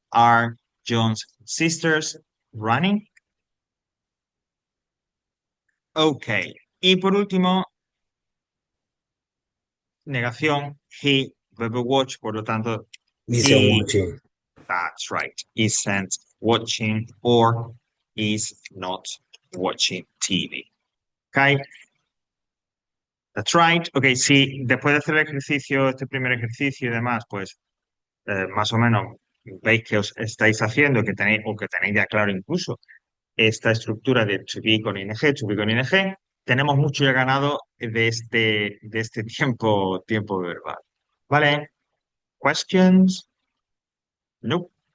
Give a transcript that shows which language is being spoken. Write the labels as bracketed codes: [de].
[en] Are John's sisters running? Ok. [es] Y por último, negación, [en] he, [es] verbo watch, por lo tanto, [en] Isn't he, watching. that's right, isn't watching or is not watching TV. Ok, that's right. [es] Ok, si después de hacer el ejercicio, este primer ejercicio y demás, pues más o menos veis que os estáis haciendo, o que tenéis ya claro incluso esta estructura de to be con ing, to be con ing, tenemos mucho ya ganado de este tiempo verbal. ¿Vale? ¿Questions? No.